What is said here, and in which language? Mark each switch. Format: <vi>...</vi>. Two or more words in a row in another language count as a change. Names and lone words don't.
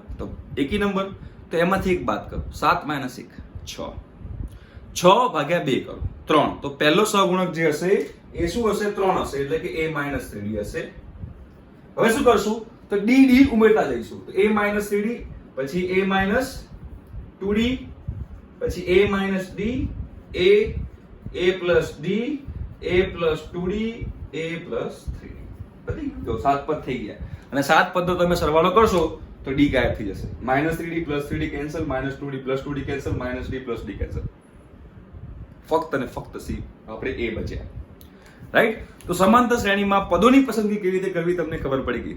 <gu>તો એકી નંબર. તો એમાંથી એક બાદ કરો. 7 - 1 6. 6 ભાગ્યા 2 કરો 3. તો પહેલો સહગુણક જે હશે એ શું હશે? 3 હશે, એટલે કે a - 3d હશે. હવે શું કરશું? તો d ઉમેરતા જઈશું. તો a - 3d, પછી a - 2d, પછી a - d, a plus d, a plus 2d, a plus 3d. પતી ગયું. 7 પદ થઈ ગયા અને 7 પદનો તમે સરવાળો કરશો તો d ગાયબ થઈ જશે. -3d plus 3d કેન્સલ, -2d plus 2d કેન્સલ, -d plus d કેન્સલ. ફક્ત અને ફક્ત c આપણે a બચ્યા. રાઈટ? તો સમાંતર શ્રેણીમાં પદોની પસંદગી કેવી રીતે કરવી તમને ખબર પડી ગઈ.</gu>